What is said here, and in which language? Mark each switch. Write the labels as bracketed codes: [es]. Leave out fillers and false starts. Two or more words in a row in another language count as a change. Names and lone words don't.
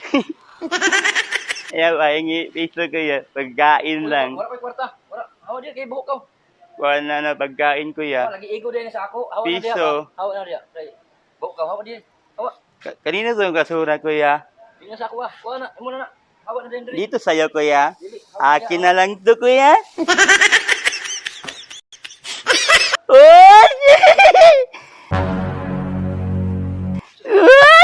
[ceb] Ayaw, pahingi piso kuya. [tl] Pagkain lang. [ceb] Wala ko'y kwarta. Wala. Hawa diya kay buhok ko. Wala na pagkain kuya. Lagi igo din sa ako. Hawa na diya. Piso. Hawa na diya. Buhok ka. Hawa diya. Hawa. [tl] Kanina to yung kasura kuya. Hindi na [ceb] sa ako ah. Hawa na. Imo na. Hawa na din diri. [tl] Dito sa'yo kuya. [ceb] Dili. Hawa [tl] Akin na lang to kuya. Uy! Uy!